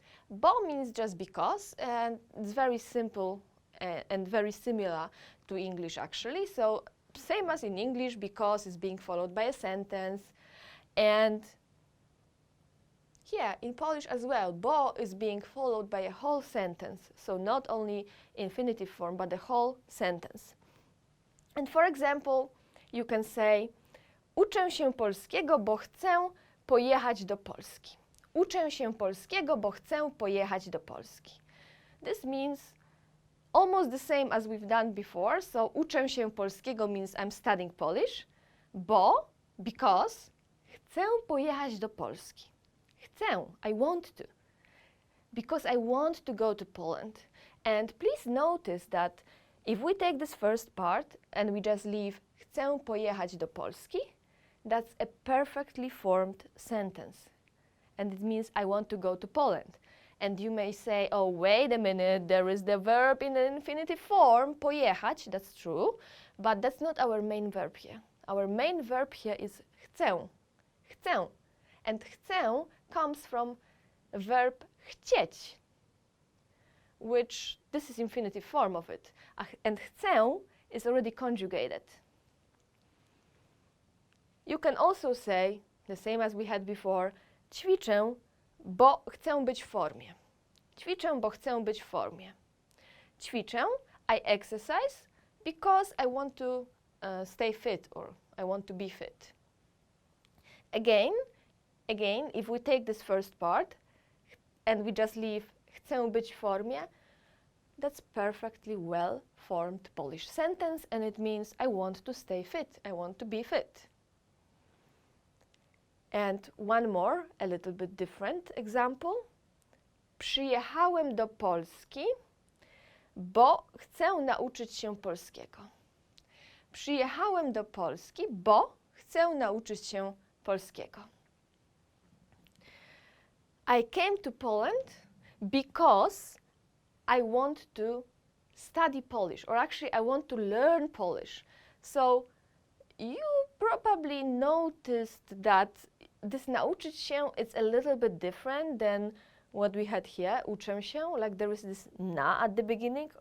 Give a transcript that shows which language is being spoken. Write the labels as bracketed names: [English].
[English] Bo means just because, and it's very simple and very similar to English actually. So same as in English, because is being followed by a sentence. And here in Polish as well, bo is being followed by a whole sentence. So not only infinitive form, but the whole sentence. And for example, you can say, [Polish] uczę się polskiego, bo chcę pojechać do Polski. Uczę się polskiego, bo chcę pojechać do Polski. [English] This means almost the same as we've done before. [Polish] So uczę się polskiego [English] means I'm studying Polish, [Polish] bo, [English] because, [Polish] chcę pojechać do Polski. [English] Chcę, I want to. Because I want to go to Poland. And please notice that if we take this first part and we just leave [Polish] chcę pojechać do Polski, [English] that's a perfectly formed sentence. And it means I want to go to Poland. And you may say, oh, wait a minute, there is the verb in the infinitive form, pojechać, that's true, but that's not our main verb here. Our main verb here is chcę, chcę. And chcę comes from a verb chcieć, which this is infinitive form of it. And chcę is already conjugated. You can also say, the same as we had before, [Polish] ćwiczę, bo chcę być w formie. Ćwiczę, bo chcę być w formie. [English] Ćwiczę, I exercise because I want to stay fit or I want to be fit. Again, if we take this first part and we just leave [Polish] chcę być w formie, [English] that's perfectly well-formed Polish sentence and it means I want to stay fit, I want to be fit. And one more, a little bit different example. [Polish] Przyjechałem do Polski, bo chcę nauczyć się polskiego. Przyjechałem do Polski, bo chcę nauczyć się polskiego. [English] I came to Poland because I want to study Polish, or actually I want to learn Polish. So you probably noticed that this nauczyć się is a little bit different than what we had here, uczę się, like there is this na at the beginning.